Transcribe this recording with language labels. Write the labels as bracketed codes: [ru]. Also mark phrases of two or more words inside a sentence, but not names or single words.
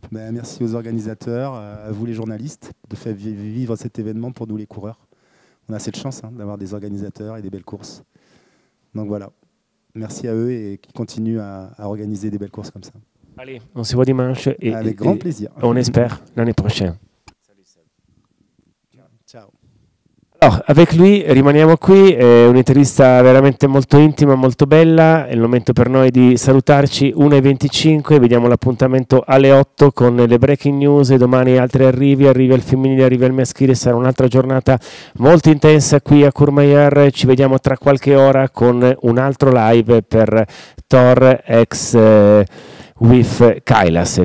[fr] Ben, merci aux organisateurs, à vous les journalistes, de faire vivre cet événement pour nous les coureurs. On a cette chance d'avoir des organisateurs et des belles courses. Donc voilà, merci à eux et qui continuent à organiser des belles courses comme ça. Allez, on se voit dimanche. Avec grand plaisir. On espère l'année prochaine. Salut Seb. Ciao. [it] Allora, [fr] avec lui [it] rimaniamo qui, è un'intervista veramente molto intima, molto bella, è il momento per noi di salutarci, 1:25, vediamo l'appuntamento alle 8 con le [en] breaking news, [it] e domani altri arrivi al femminile, arrivi al maschile, sarà un'altra giornata molto intensa qui a Courmayeur, ci vediamo tra qualche ora con un altro live per Tour X with Kailas.